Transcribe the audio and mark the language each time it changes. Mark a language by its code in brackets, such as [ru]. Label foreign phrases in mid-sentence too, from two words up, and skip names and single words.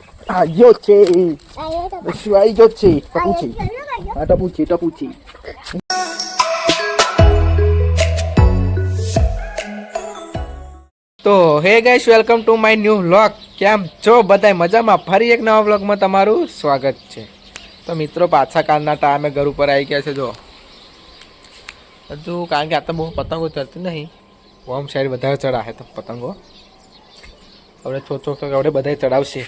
[en] Ayo ce. Dushu ayo ce. Tapuci. Tapuci, tapuci. તો hey guys, welcome to my new vlog. [gu] કેમ છો બધાય મજામાં? ફરી એક નવા વ્લોગમાં તમારું સ્વાગત છે. તો મિત્રો, પાછા કાલના ટાઈમે ઘર ઉપર આવી ગયા છે. જો હજુ કારણ કે આ તો બહુ પતંગો ચડતી નહીં, [en] home side [gu] વધારે ચડાવે તો પતંગો હવે છોચો તો હવે બધા ચડાવશે.